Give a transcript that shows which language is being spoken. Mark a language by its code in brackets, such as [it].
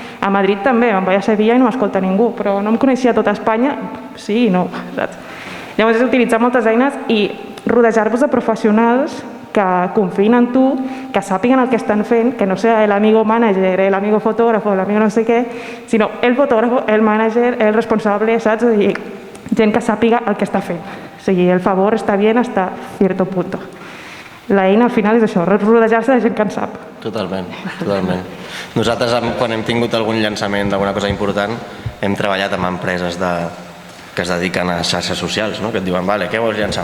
[ca] A Madrid també, em vaig a Sevilla i no m'escolta ningú, però no em coneixia tota Espanya, sí i no, saps? Llavors és utilitzar moltes eines i rodejar-vos de professionals que que confiïn en tu, que sàpiguen el que estan fent, que no sigui l'amigo manager, l'amigo fotògrafo, l'amigo no sé què, sinó el fotògrafo, el manager, el responsable, saps? O sigui, gent que sàpiga el que està fent. O sigui, [es] el favor està bien hasta cierto punto. [ca] L'eina al final és això, rodejar-se de gent que en sap. Totalment, totalment. Nosaltres, quan hem tingut algun llançament d'alguna cosa important, hem treballat amb empreses que es dediquen a xarxes socials, no? Que et diuen, vale, què vols llançar?